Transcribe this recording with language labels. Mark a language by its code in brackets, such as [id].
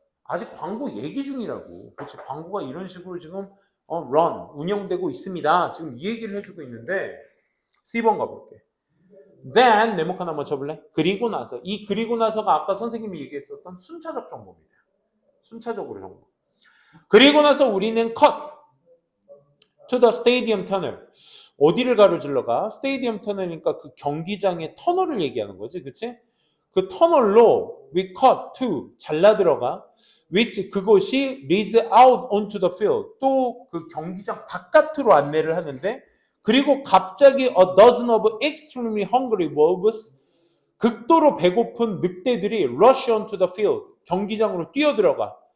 [ko] 아직 광고 얘기 중이라고. 그치? 광고가 이런 식으로 지금 run, 운영되고 있습니다. 지금 이 얘기를 해주고 있는데 C번 가볼게. Then 네모칸 한번 쳐볼래? 그리고 나서가 아까 선생님이 얘기했었던 순차적 정보입니다. 순차적으로 정보. 그리고 나서 우리는 [en] cut to the stadium tunnel. [ko] 어디를 가로질러 가? 스테디엄 터널이니까 그 경기장의 터널을 얘기하는 거지, 그치? 그 터널로 [en] we cut to [ko] 잘라 들어가, [en] which [ko] 그것이 [en] leads out onto the field. [ko] 또 그 경기장 바깥으로 안내를 하는데, 그리고 갑자기 [en] a dozen of extremely hungry wolves, [ko] 극도로 배고픈 늑대들이 [en] rush onto the field. [ko] 경기장으로 뛰어들어가.